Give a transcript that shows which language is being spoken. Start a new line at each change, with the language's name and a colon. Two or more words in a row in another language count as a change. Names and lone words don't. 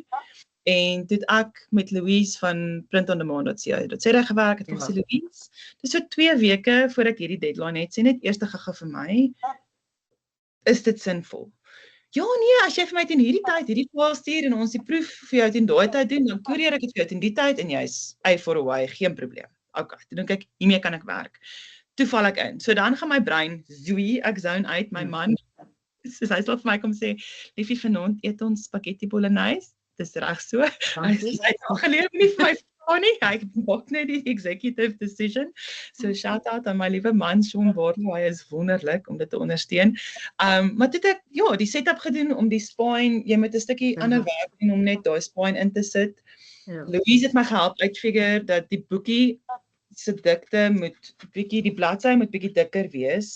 Afrikaans: En toe het ek met Louise van printondemand.co.za gewerk, het gesê Louise, dis so 2 weke voor ek hierdie deadline het, sê net eers gaga vir my, is dit sinvol? Ja nee, as jy vir my teen hierdie tyd hierdie file stuur en ons die proef vir jou teen daai tyd doen, dan koerier ek dit vir jou teen die tyd en jy's
English: for away,
Afrikaans: geen probleem. Okay, toe dink ek, hiermee kan ek werk. Toe val ek in. So dan gaan my brein zoei, ek zone uit, my man, soos hy sal vir my kom sê, liefie vanaand eet ons spaghetti bolognese. Dis reg so. Hy het al geleer nie vir my gaan nie, hy maak net die
English: executive decision.
Afrikaans: So
English: shout out
Afrikaans: aan my liewe man Sean Barlow, hy is wonderlik om dit te ondersteun. Maar toe het ek die setup gedoen om die spine, jy moet 'n stukkie ander werk doen om net daai spine in te sit. Louise het my gehelp uitfigure dat die boekie se dikte moet die bladsy moet bietjie dikker wees.